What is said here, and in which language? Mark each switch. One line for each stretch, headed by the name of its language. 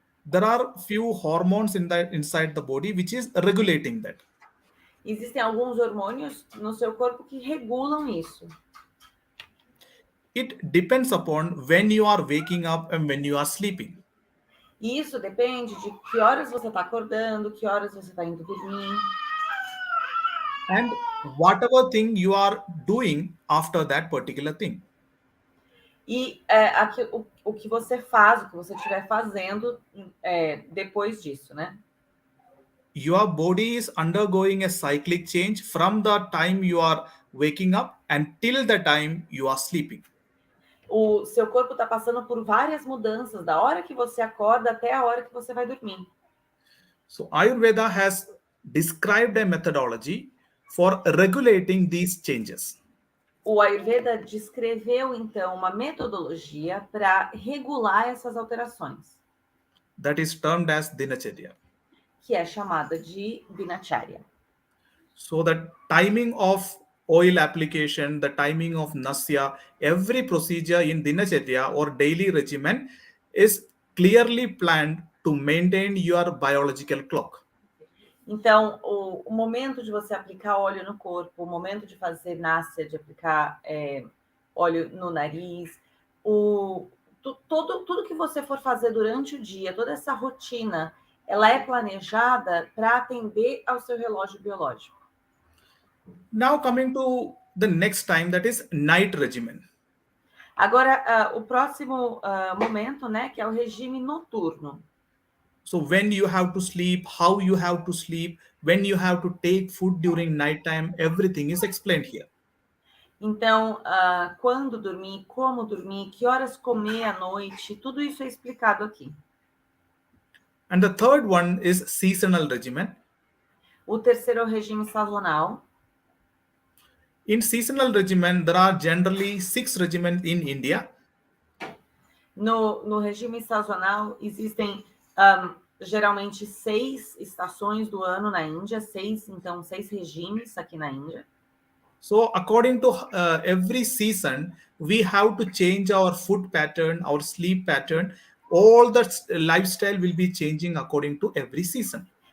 English: There are few hormones inside the body which is regulating that.
Portuguese: Existem alguns hormônios no seu corpo que regulam isso.
English: It depends upon when you are waking up and when you are sleeping.
Portuguese: E isso depende de que horas você está acordando, que horas você está indo dormir.
English: And whatever thing you are doing after that particular thing.
Portuguese: E o que você faz, o que você estiver fazendo depois disso, né?
English: Your body is undergoing a cyclic change from the time you are waking up until the time you are sleeping.
Portuguese: O seu corpo está passando por várias mudanças, da hora que você acorda até a hora que você vai dormir.
English: So Ayurveda has described a methodology for regulating these changes.
Portuguese: O Ayurveda descreveu, então, uma metodologia para regular essas alterações.
English: That is termed as dinacharya.
Portuguese: Que é chamada de dinacharya.
English: So the timing of oil application, the timing of nasya, every procedure in dinacharya or daily regimen is clearly planned to maintain your biological clock.
Portuguese: Então, o momento de você aplicar óleo no corpo, o momento de fazer nasya, de aplicar óleo no nariz, tudo que você for fazer durante o dia, toda essa rotina, ela é planejada para atender ao seu relógio biológico.
English: Now coming to the next time, that is night regimen.
Portuguese: Agora, o próximo momento, né, que é o regime noturno.
English: So when you have to sleep, how you have to sleep, when you have to take food during night time, everything is explained here.
Portuguese: Então, quando dormir, como dormir, que horas comer à noite, tudo isso é explicado aqui.
English: And the third one is seasonal regimen.
Portuguese: O terceiro é o regime sazonal.
English: In seasonal regimen, there are generally 6 regimens in India.
Portuguese: No regime sazonal, existem geralmente 6 estações do ano na Índia, 6 regimes aqui na Índia.
English: So according to every season, we have to change our food pattern, our sleep pattern. All the lifestyle will be changing according to every season.